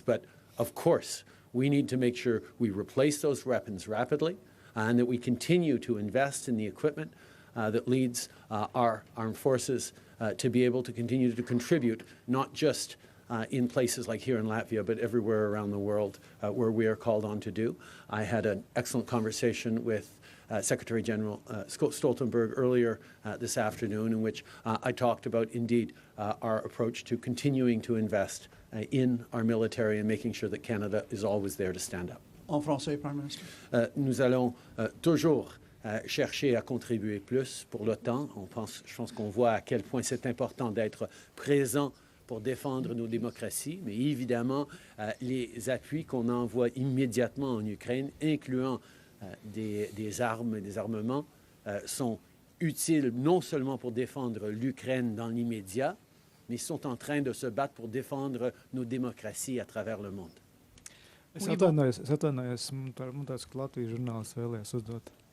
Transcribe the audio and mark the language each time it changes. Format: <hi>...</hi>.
<en>But of course, we need to make sure we replace those weapons rapidly, and that we continue to invest in the equipment that leads our armed forces to be able to continue to contribute, not just in places like here in Latvia, but everywhere around the world where we are called on to do. I had an excellent conversation with Secretary General Stoltenberg earlier this afternoon, in which I talked about, indeed, our approach to continuing to invest in our military and making sure that Canada is always there to stand up.</en> <fr>En français,</fr> <en>Prime Minister.</en> <fr>Nous allons toujours chercher à contribuer plus pour l'OTAN. Je pense qu'on voit à quel point c'est important d'être présent pour défendre nos démocraties, mais évidemment, les appuis qu'on envoie immédiatement en Ukraine, incluant des armes et des armements, sont utiles non seulement pour défendre l'Ukraine dans l'immédiat, mais sont en train de se battre pour défendre nos démocraties à travers le monde.</fr> <lv>Es atvainojos, man tāds, ka Latvijas žurnālists vēlējās uzdot.</lv>